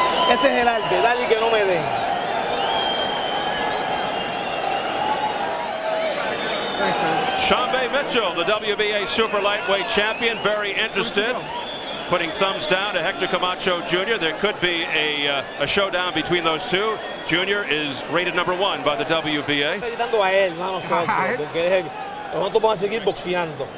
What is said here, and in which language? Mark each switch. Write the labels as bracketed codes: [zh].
[es] Este es el arte, dale que no me den. [en] Shambe Mitchell, the WBA super lightweight champion, very interested, putting thumbs down to Hector Camacho Jr. There could be a showdown between those two. Jr. is rated #1 by the WBA. [es] Estoy gritando a él, no a nosotros, porque nosotros vamos a seguir boxeando.